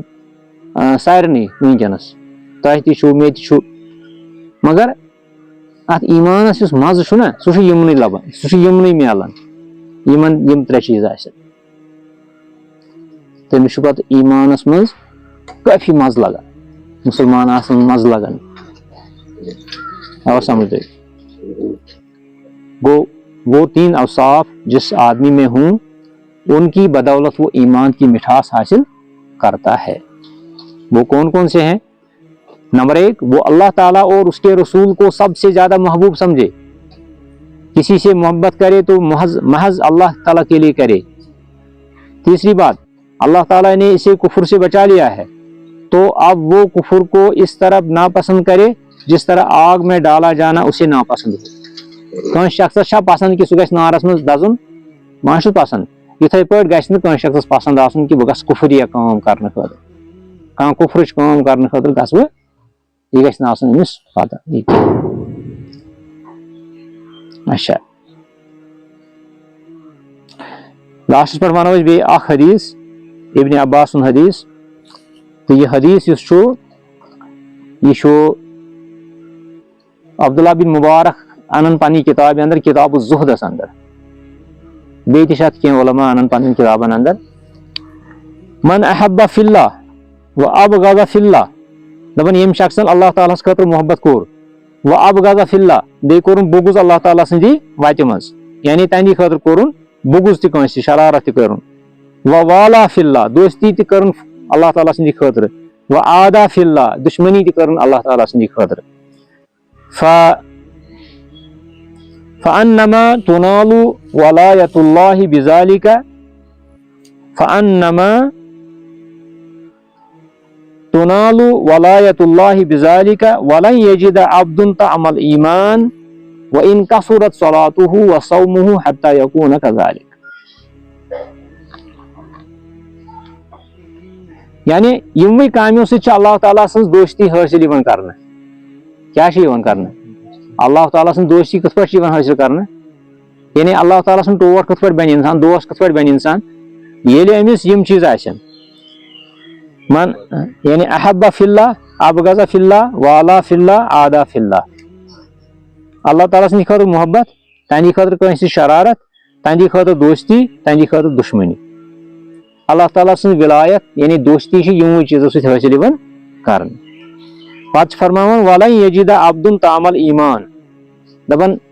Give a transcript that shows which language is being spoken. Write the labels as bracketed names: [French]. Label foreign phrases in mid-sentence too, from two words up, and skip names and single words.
[Kashmiri] سارنٕے وٕنکیٚنس تۄہہِ تہِ چھُو مےٚ تہِ چھُ مگر اتھ ایٖمانس یُس مزٕ چھُنہ سُہ چھُ یِمنٕے لبان سُہ چھُ یِمنٕے مِلان یِمن یِم ترٛےٚ چیٖز آسن تٔمِس چھُ پتہٕ ایٖمانس منٛز کٲفی مزٕ لگان مُسلمان آسنس مزٕ لگان آو سمجھ [Urdu] وہ 3 اوصاف جس آدمی میں ہوں ان کی بدولت وہ ایمان کی مٹھاس حاصل کرتا ہے وہ کون کون سے ہیں نمبر 1 وہ اللہ تعالیٰ اور اس کے رسول کو سب سے زیادہ محبوب سمجھے کسی سے محبت کرے تو محض اللہ تعالیٰ کے لیے کرے تیسری بات اللہ تعالیٰ نے اسے کفر سے بچا لیا ہے تو اب وہ کفر کو اس طرح ناپسند کرے جس طرح آگ میں ڈالا جانا اسے ناپسند ہو [Kashmiri] کٲنٛسہِ شخصس چھا پسند کہِ سُہ گژھِ نارس منٛز دزُن ما چھُس پسند یِتھٕے پٲٹھۍ گژھِ نہٕ کٲنٛسہِ شخصس پسند آسُن کہِ بہٕ گژھٕ کُفرِیا کٲم کرنہٕ خٲطرٕ کانٛہہ کُفرٕچ کٲم کرنہٕ خٲطرٕ گژھٕ بہٕ یہِ گژھِ نہٕ آسُن أمِس پتہ اچھا لاسٹس پٮ۪ٹھ ونو أسۍ بیٚیہِ اکھ حدیٖث ابن عباس سُنٛد حدیٖث تہٕ یہِ حدیٖث یُس چھُ یہِ چھُ عبداللہ بن مبارک انان پننہِ کِتابہِ انٛدر کِتاب الزُہدس انٛدر بیٚیہِ تہِ چھِ اتھ کینٛہہ علما انان پنٕنٮ۪ن کِتابن انٛدر [Arabic] من احب فی اللہ وَأَبْغَضَ فِي اللَّهِ [Kashmiri] دَپان ییٚمہِ شخصن اللہ تعالیٰ ہس خٲطرٕ محبت کوٚر [Arabic] وَأَبْغَضَ فِي اللَّهِ [Kashmiri] بیٚیہِ کوٚرُن بُغض اللہ تعالیٰ سٕنٛدی وتہِ منٛز یعنی تَمہِ خٲطرٕ کوٚرُن بُغض تہِ کٲنٛسہِ شرارت تہِ کٔرٕن [Arabic] وَوَالَا فِی اللَّهِ [Kashmiri] دوستی تہِ کٔرٕن اللہ تعالیٰ سٕنٛدِ خٲطرٕ [Arabic] وَعَادَا فِی اللَّهِ [Kashmiri] دُشمنی تہِ کٔرٕن اللہ تعالیٰ سٕنٛدِ خٲطرٕ [Arabic] فَأَنَّمَا تُنَالُ وَلَایَتُ اللَّهِ بِذَلِکَ فَأَنَّمَا تُنَالُ وَلَایَتُ اللَّهِ بِذَلِکَ وَلَنْ يَجِدَ عَبْدٌ طَعْمَ الْإِیمَانِ وَإِنْ كَثُرَتْ صَلَاتُهُ وَصَوْمُهُ حَتَّى يَكُونَ كَذَلِکَ [Kashmiri] یعنی یِموٕے کامیو سۭتۍ چھِ اللہ تعالیٰ سٕنٛز دوستی حٲصِل یِوان کرنہٕ کیٛاہ چھِ یِوان کرنہٕ اللہ تعالیٰ سٕنٛز دوستی کِتھ پٲٹھۍ چھِ یِوان حٲصِل کرنہٕ یعنی اللہ تعالیٰ سُنٛد ٹوٹھ کِتھ پٲٹھۍ بنہِ اِنسان دوس کِتھ پٲٹھۍ بنہِ اِنسان ییٚلہِ أمِس یِم چیٖز آسن من یعنی [Arabic] احب فی اللہ ابغض فی اللہ والا فی اللہ عادا فی اللہ [Kashmiri] اللہ تعالیٰ سٕنٛدِ خٲطرٕ محبت تہنٛدِ خٲطرٕ کٲنٛسہِ شرارت تہنٛدِ خٲطرٕ دوستی تہنٛدِ خٲطرٕ دُشمنی اللہ تعالیٰ سٕنٛز ولایت یعنی دوستی چھِ یِموٕے چیٖزو سۭتۍ حٲصِل یِوان کرنہٕ پتہٕ چھِ فرماوان [Arabic] وَلَنْ یَجِدَ عَبْدٌ طَعْمَ الْإِیمَانِ [Kashmiri] دَپان